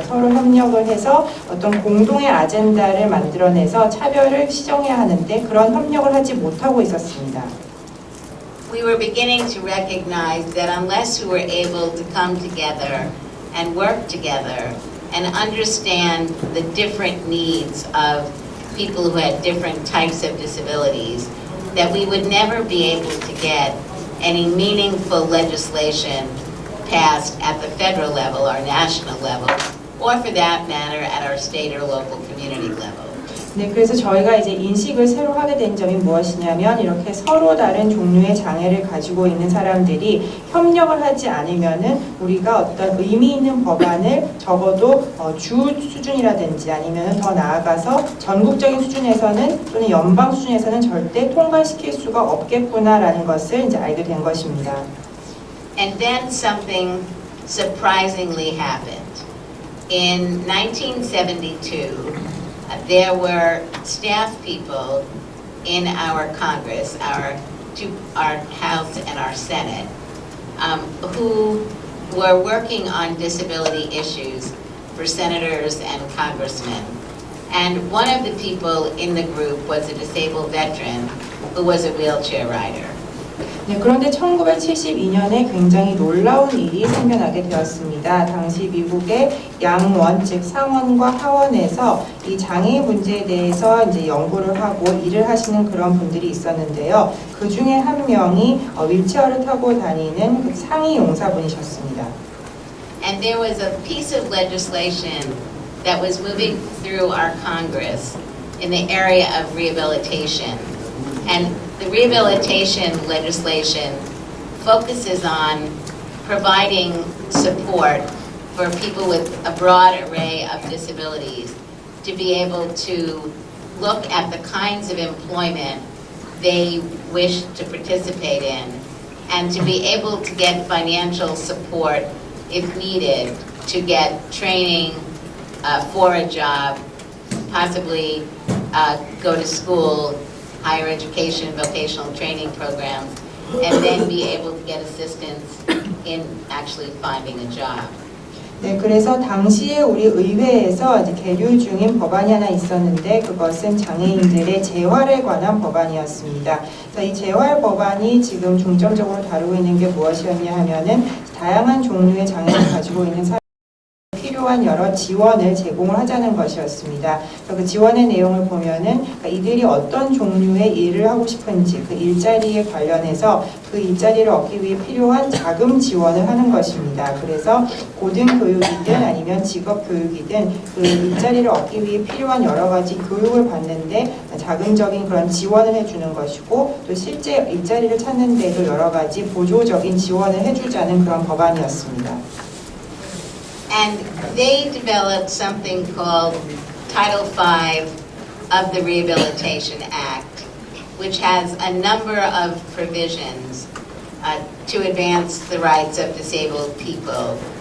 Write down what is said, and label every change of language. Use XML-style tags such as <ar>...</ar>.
<ko>그래서 서로 협력을 해서 어떤 공동의 아젠다를 만들어내서 차별을 시정해야 하는데 그런 협력을 하지 못하고 있었습니다.</ko> <en>We were beginning to recognize that unless we were able to come together and work together and understand the different needs of people who had different types of disabilities, that we would never be able to get any meaningful legislation passed at the federal level or national level, or for that matter at our state or local community level.</en> <ko>네, 그래서 저희가 이제 인식을 새로 하게 된 점이 무엇이냐면 이렇게 서로 다른 종류의 장애를 가지고 있는 사람들이 협력을 하지 않으면은 우리가 어떤 의미 있는 법안을 적어도 주 수준이라든지 아니면 더 나아가서 전국적인 수준에서는 또는 연방 수준에서는 절대 통과시킬 수가 없겠구나라는 것을 이제 알게 된 것입니다.</ko> <en>And then something surprisingly happened. In 1972, there were staff people in our Congress, our House and our Senate, who were working on disability issues for senators and congressmen. And one of the people in the group was a disabled veteran who was a wheelchair rider.</en> <ko>네, 그런데 1972년에 굉장히 놀라운 일이 생겨나게 되었습니다. 당시 미국의 양원, 즉 상원과 하원에서 이 장애 문제에 대해서 이제 연구를 하고 일을 하시는 그런 분들이 있었는데요. 그 중에 한 명이 휠체어를 타고 다니는 그 상위 용사분이셨습니다.</ko> <en>And there was a piece of legislation that was moving through our Congress in the area of rehabilitation. And the rehabilitation legislation focuses on providing support for people with a broad array of disabilities to be able to look at the kinds of employment they wish to participate in and to be able to get financial support if needed to get training for a job, possibly go to school, higher education, vocational training programs, and then be able to get assistance in actually finding a job.</en> <ko>네, 그래서 당시에 우리 의회에서 이제 계류 중인 법안이 하나 있었는데 그것은 장애인들의 재활에 관한 법안이었습니다. 그래서 이 재활 법안이 지금 중점적으로 다루고 있는 게 무엇이었냐 하면은 다양한 종류의 장애를 가지고 있는 사람들이 필요한 여러 지원을 제공을 하자는 것이었습니다. 그래서 그 지원의 내용을 보면은 그러니까 이들이 어떤 종류의 일을 하고 싶은지 그 일자리에 관련해서 그 일자리를 얻기 위해 필요한 자금 지원을 하는 것입니다. 그래서 고등교육이든 아니면 직업교육이든 그 일자리를 얻기 위해 필요한 여러 가지 교육을 받는데 자금적인 그런 지원을 해주는 것이고 또 실제 일자리를 찾는 데도 여러 가지 보조적인 지원을 해주자는 그런 법안이었습니다.</ko> <en>And they developed something called Title V of the Rehabilitation Act, which has a number of provisions to advance the rights of disabled people.</en>